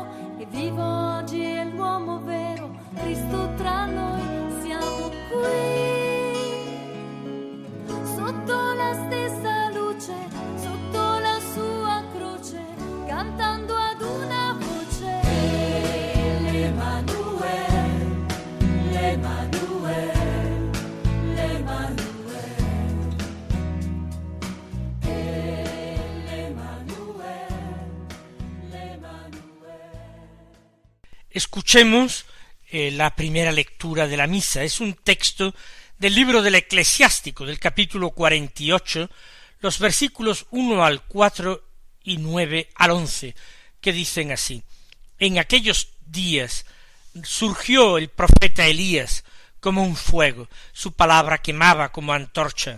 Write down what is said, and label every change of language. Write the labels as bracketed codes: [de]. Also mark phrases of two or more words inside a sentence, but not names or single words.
[it] E vivo oggi è l'uomo vero, Cristo tra noi, siamo qui, sotto la stessa luce, sotto la sua croce, cantando ad una voce. L'Emanuele, l'Emanuele, l'Emanuele, [es] Escuchemos la primera lectura de la misa. Es un texto del libro del Eclesiástico, del capítulo 48, los versículos 1 al 4 y 9 al 11, que dicen así: En aquellos días surgió el profeta Elías como un fuego, su palabra quemaba como antorcha.